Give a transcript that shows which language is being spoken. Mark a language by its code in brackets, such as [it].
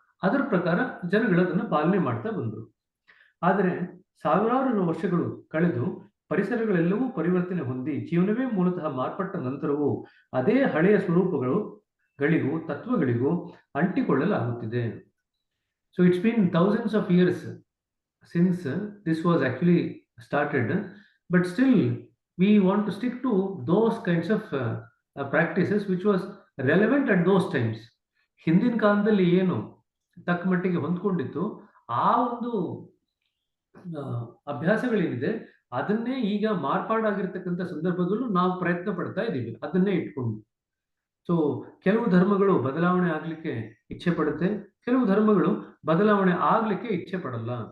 [kn] ಅದರ ಪ್ರಕಾರ ಜನಗಳು ಅದನ್ನು ಪಾಲನೆ ಮಾಡ್ತಾ ಬಂದರು. ಆದರೆ ಸಾವಿರಾರು ವರ್ಷಗಳು ಕಳೆದು ಪರಿಸರಗಳೆಲ್ಲವೂ ಪರಿವರ್ತನೆ ಹೊಂದಿ ಜೀವನವೇ ಮೂಲತಃ ಮಾರ್ಪಟ್ಟ ನಂತರವೂ ಅದೇ ಹಳೆಯ ಸ್ವರೂಪಗಳಿಗೂ ತತ್ವಗಳಿಗೂ ಅಂಟಿಕೊಳ್ಳಲಾಗುತ್ತಿದೆ. [en] So it's been thousands of years since this was actually started, but still we want to stick to those kinds of practices which was relevant at those times. [kn] ಹಿಂದಿನ ಕಾಲದಲ್ಲಿ ಏನು ತಕ್ಕ ಮಟ್ಟಿಗೆ ಹೊಂದ್ಕೊಂಡಿತ್ತು ಆ ಒಂದು ಅಭ್ಯಾಸಗಳೇನಿದೆ ಅದನ್ನೇ ಈಗ ಮಾರ್ಪಾಡಾಗಿರ್ತಕ್ಕಂಥ ಸಂದರ್ಭದಲ್ಲೂ ನಾವು ಪ್ರಯತ್ನ ಪಡ್ತಾ ಇದ್ದೀವಿ ಅದನ್ನೇ ಇಟ್ಕೊಂಡು. ಸೊ ಕೆಲವು ಧರ್ಮಗಳು ಬದಲಾವಣೆ ಆಗ್ಲಿಕ್ಕೆ ಇಚ್ಛೆ ಪಡುತ್ತೆ, ಕೆಲವು ಧರ್ಮಗಳು ಬದಲಾವಣೆ ಆಗ್ಲಿಕ್ಕೆ ಇಚ್ಛೆ ಪಡಲ್ಲ.